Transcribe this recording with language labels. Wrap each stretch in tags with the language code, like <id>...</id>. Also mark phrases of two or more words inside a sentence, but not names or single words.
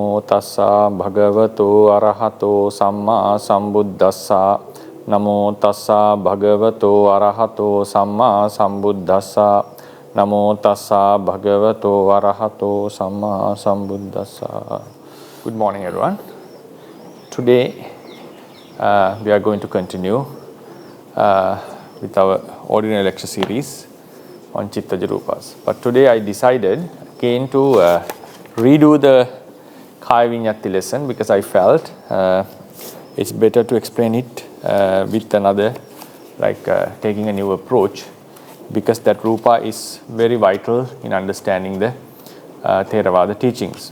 <pi>tassa bhagavato arahato samma sambuddhassa. Namo tassa bhagavato arahato samma sambuddhassa. Namo tassa bhagavato arahato samma sambuddhassa.</pi> <en>Good morning, everyone. Today we are going to continue with our ordinary lecture series on</en> <pi>Chittaja Rupas.</pi> <en>But today I decided again to redo the</en> <pi>Kaya Viññatti</pi> <en>lesson because I felt it's better to explain it with another, taking a new approach, because that Rūpa is very vital in understanding the Theravada teachings.</en>